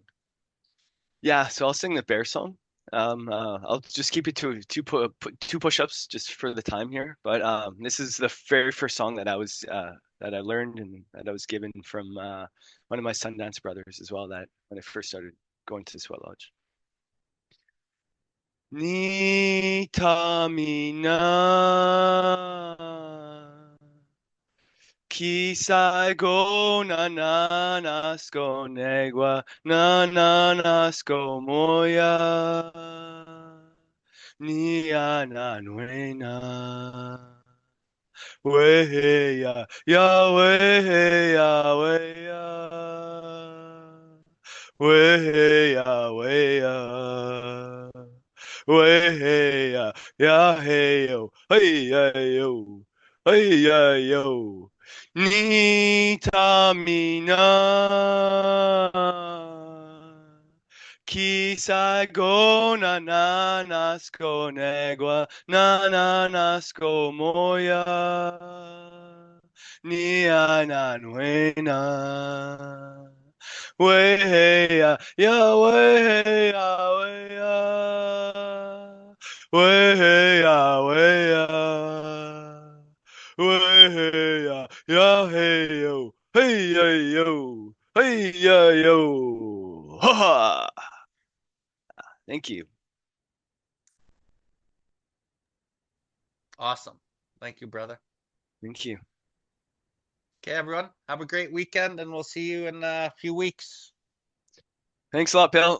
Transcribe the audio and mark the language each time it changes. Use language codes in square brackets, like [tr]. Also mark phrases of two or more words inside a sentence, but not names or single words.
[en] Yeah, so I'll sing the bear song. I'll just keep it to two push-ups just for the time here. But this is the very first song that I learned and that I was given from one of my Sundance brothers as well. That when I first started going to the Sweat Lodge. Ni tamina Kisai go nanas go negua nanas go moya ni ananuena weya Yahweh Yahweh Yahweh Yahweh Yahweh hey yo hey yo Ni tamina Kisai go nanas go negua nanas go moya ni ananuena Weya Yahweh Yahweh Yahweh Hey ya hey yo hey ya yo hey ya yo ha ha. Thank you. Awesome. Thank you, brother. Thank you. Okay, everyone, have a great weekend, and we'll see you in a few weeks. Thanks a lot, Bill.